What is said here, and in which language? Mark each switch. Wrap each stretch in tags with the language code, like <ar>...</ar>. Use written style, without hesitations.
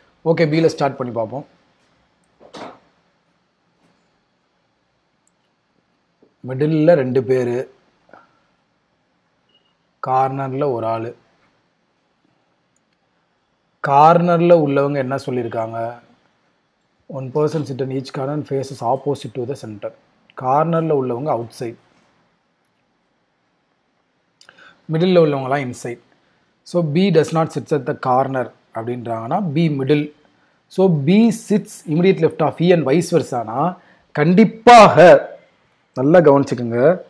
<ta>Okay, பியில் start பண்ணி பார்ப்போம். மிடில் 2 பேர், கார்னரில் ஒரு ஆள். கார்னரில் உள்ளவங்க என்ன சொல்லியிருக்காங்க?</ta> <en>1 person sit in each corner and faces opposite to the center.</en> <ta>கார்னரில் உள்ளவங்க out side, middle உள்ளவங்களாம் inside.</ta> <en>So B does not sits at the corner அப்படின்றாங்கன்னா B middle. So B sits immediate left of E and vice வர்சானா</en> <ta>கண்டிப்பாக நல்லா கவனிச்சுக்கோங்க.</ta>